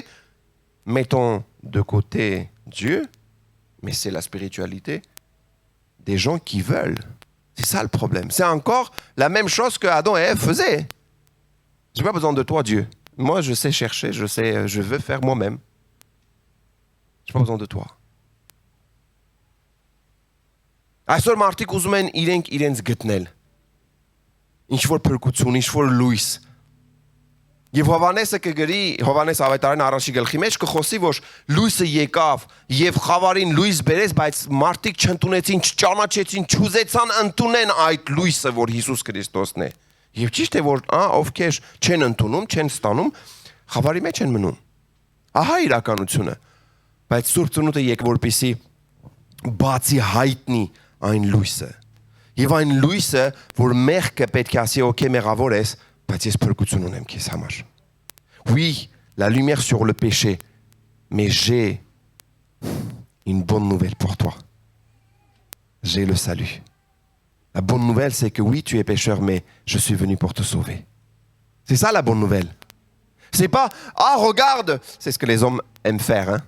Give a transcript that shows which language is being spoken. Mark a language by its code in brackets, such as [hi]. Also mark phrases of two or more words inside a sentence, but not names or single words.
[fr] Mettons de côté Dieu, mais c'est la spiritualité des gens qui veulent. C'est ça le problème. C'est encore la même chose que Adam et Ève faisaient. Je n'ai pas besoin de toi, Dieu. Moi, je sais chercher, je veux faire moi-même. Je n'ai pas besoin de toi. [hy] Այսօր մարդիկ ուզում են իրենց գտնել։ Ինչ-որ փրկություն, ինչ-որ լույս։ Եվ Հովհաննեսը կգրի, Հովհաննես ավետարան առաջի գլխի մեջ կխոսի, որ լույսը եկավ եւ խավարին լույս բերեց, բայց մարդիկ չընդունեցին, չճանաչեցին, չուզեցան ընդունեն այդ լույսը, որ Հիսուս Քրիստոսն է։ Եվ ճիշտ է, որ ովքեր չեն ընդունում, չեն ստանում, խավարի մեջ են մնում։ Ահա իրականությունը։ Բայց Սուրբ Ծնունդը եկավ որպեսզի բացի հայտնի այն լույսը։ Եվ այն լույսը, որ մեղքը պետք է ասի, օքեյ մեղավոր ես, բայց ես փրկություն ունեմ քեզ համար։ [fr] Oui, la lumière sur le péché, mais j'ai une bonne nouvelle pour toi. J'ai le salut. La bonne nouvelle, c'est que oui, tu es pécheur, mais je suis venu pour te sauver. C'est ça la bonne nouvelle. C'est pas, regarde, c'est ce que les hommes aiment faire, hein.